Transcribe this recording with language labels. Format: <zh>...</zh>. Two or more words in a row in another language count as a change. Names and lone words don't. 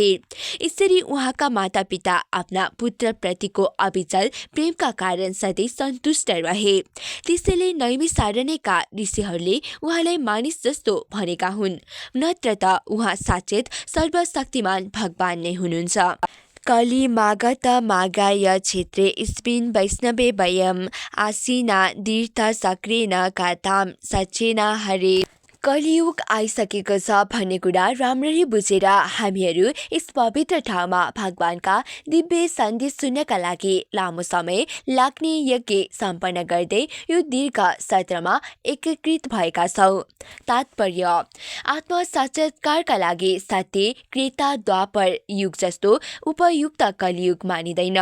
<ne>यसरी उहाँका मातापिता आफ्ना पुत्रप्रतिको अविचल प्रेमका कारण सधैँ सन्तुष्ट रहे। त्यसैले नैमिषारण्यका ऋषिहरूले उहाँलाई मानिस जस्तो भनेका हुन्, नत्र त उहाँ साक्षात् सर्वशक्तिमान भगवान नै हुनुहुन्छ।</ne> <sa>कली मागत मागाय क्षेत्रे स्मिन् वैष्णवे वयम् आसीना तीर्थ सक्रेन कथाम सचेन हरे।</sa> <ne>कलियुग आइसकेको छ भन्ने कुरा राम्ररी बुझेर हामीहरू यस पवित्र ठाउँमा भगवानका दिव्य सन्देश सुन्नका लागि लामो समय लाग्ने यज्ञ सम्पन्न गर्दै यो दीर्घ सत्रमा एकीकृत भएका छौँ। तात्पर्य: आत्मसाक्षात्कारका लागि सत्य त्रेता द्वापर युग जस्तो उपयुक्त कलियुग मानिँदैन।</ne>